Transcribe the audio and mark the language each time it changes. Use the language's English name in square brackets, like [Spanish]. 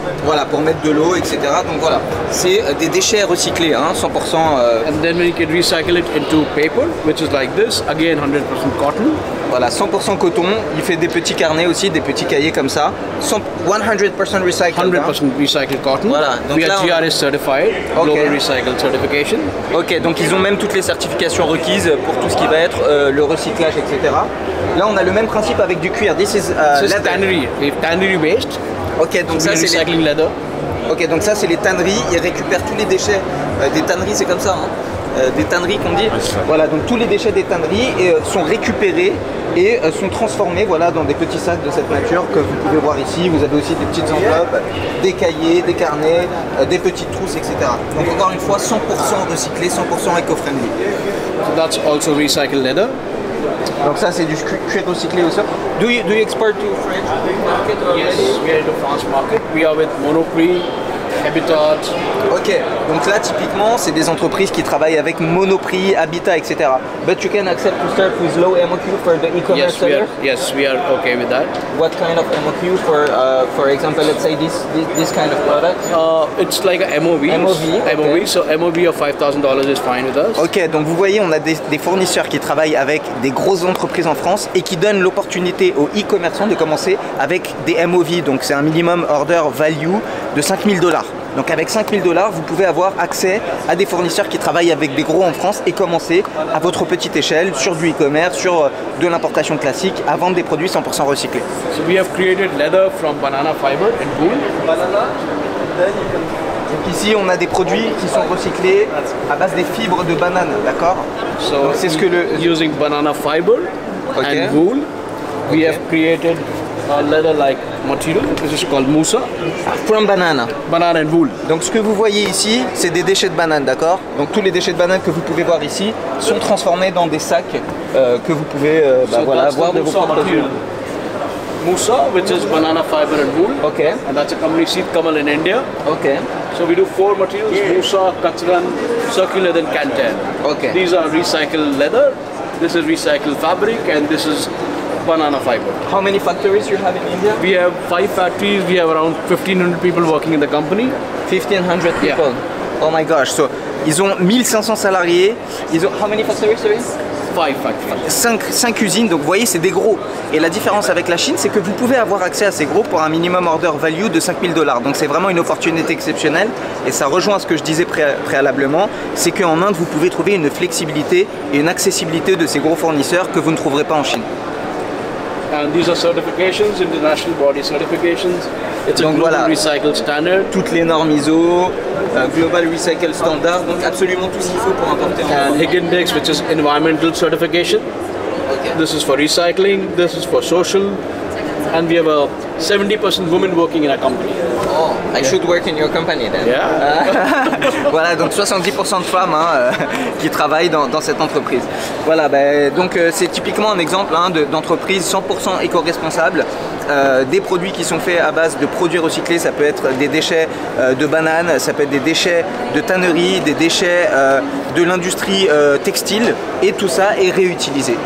[French] Voilà, pour mettre de l'eau, etc. Donc voilà, c'est des déchets recyclés, hein, 100%. [English] And then we can recycle it into paper, which is like this, again 100% cotton. [French] Voilà, 100% coton. Il fait des petits carnets aussi, des petits cahiers comme ça. [English] 100% recycled. 100% recycled cotton. [French] Voilà, donc [English] we [French] là, [English] are GRS certified, Global Recycle Certification. [French] Ok, donc ils ont même toutes les certifications requises pour tout ce qui va être le recyclage, etc. Là, on a le même principe avec du cuir. [English] This is leather. Tannery. Tannery waste. [French] Ok, donc [English] So [French] ça [English] we are [French] c'est [English] recycling leather. [French] Ok, donc ça c'est les tanneries. Ils récupèrent tous les déchets des tanneries, c'est comme ça, hein, des tanneries qu'on dit. Voilà, donc tous les déchets des tanneries sont récupérés et sont transformés, voilà, dans des petits sacs de cette nature que vous pouvez voir ici. Vous avez aussi des petites enveloppes, des cahiers, des carnets, des petites trousses, etc. Donc encore une fois, 100% recyclé, 100% éco-friendly. [English] So that's also recycled leather. [French] Donc ça c'est du cuir recyclé aussi. [English] Do you export to French market? Yes, we are in the France market. We are with Monoprix, Habitat. [French] Ok, donc là typiquement c'est des entreprises qui travaillent avec Monoprix, Habitat, etc. [English] But you can accept to start with low MOQ for the e-commerce sellers? Yes, we are okay with that. What kind of MOQ for example, let's say this kind of product? It's like a MOV. okay. So MOV of $5,000 is fine with us. [French] Ok, donc vous voyez, on a des fournisseurs qui travaillent avec des grosses entreprises en France et qui donnent l'opportunité aux e-commerçants de commencer avec des MOV. Donc c'est un minimum order value de $5,000. Donc avec $5,000, vous pouvez avoir accès à des fournisseurs qui travaillent avec des gros en France et commencer à votre petite échelle sur du e-commerce, sur de l'importation classique, à vendre des produits 100% recyclés. [English] So we have created leather from banana fiber and wool. [French] Donc ici, on a des produits qui sont recyclés à base des fibres de banane, d'accord? [English] So [French] c'est ce que [English] using banana fiber and wool, we have created a leather-like material, which is called Moussa. From banana. Banana and wool. Donc ce que vous voyez ici, c'est des déchets de banane, d'accord? Donc tous les déchets de banane que vous pouvez voir ici sont transformés dans des sacs que vous pouvez voilà, avoir de vos propres yeux. Moussa, which is banana fiber and wool. Okay. And that's a company, Seed Kamal in India. Okay. So we do 4 materials, Moussa, Kachran, circular and Cantan. Okay. These are recycled leather, this is recycled fabric, and this is banana fiber. How many factories you have in India? We have 5 factories, we have around 1,500 people working in the company. 1,500 people? Yeah. Oh my gosh, so [French] ils ont 1500 salariés, ils ont... [English] How many factories, sorry? 5 factories. [French] 5 usines, donc vous voyez c'est des gros. Et la différence avec la Chine, c'est que vous pouvez avoir accès à ces gros pour un minimum order value de $5,000. Donc c'est vraiment une opportunité exceptionnelle. Et ça rejoint ce que je disais préalablement, c'est qu'en Inde vous pouvez trouver une flexibilité et une accessibilité de ces gros fournisseurs que vous ne trouverez pas en Chine. [English] And these are certifications, international body certifications. It's a [French] donc [English] global [French] voilà, [English] recycle standard. [French] Toutes les normes ISO, Global Recycle Standard, donc absolument tout ce qu'il faut pour importer en [English] And Higindex, which is environmental certification. Okay. This is for recycling, this is for social. And we have a 70% women working in our company. Oh, I should work in your company then. Yeah. [French] Voilà, donc 70% de femmes qui travaillent dans cette entreprise. Voilà, donc c'est typiquement un exemple d'entreprise 100% éco-responsable. Des produits qui sont faits à base de produits recyclés, ça peut être des déchets de bananes, ça peut être des déchets de tannerie, des déchets de l'industrie textile, et tout ça est réutilisé.